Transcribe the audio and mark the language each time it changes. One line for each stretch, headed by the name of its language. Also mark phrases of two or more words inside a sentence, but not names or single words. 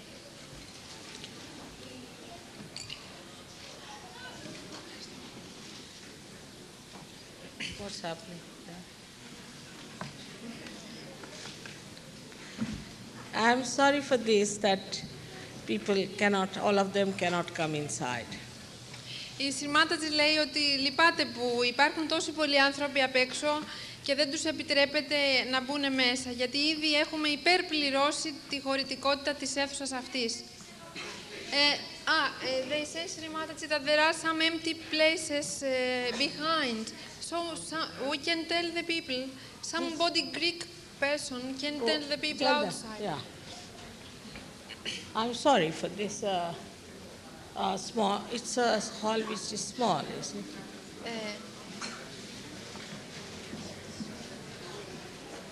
English: What's happening? I'm sorry for this, that people cannot, all of them cannot come inside.
Greek: Η Σρι Μάτατζη λέει ότι λυπάται που υπάρχουν τόσοι πολλοί άνθρωποι απ' έξω και δεν τους επιτρέπεται να μπουν μέσα, γιατί ήδη έχουμε υπερπληρώσει τη χωρητικότητα της αίθουσας αυτής.
English: They say, Sri Mataji, that there are some empty places behind. So we can tell the people, somebody Greek person can tell the people Tell them, outside. yeah. I'm sorry for this small, it's a hall which is small, isn't it?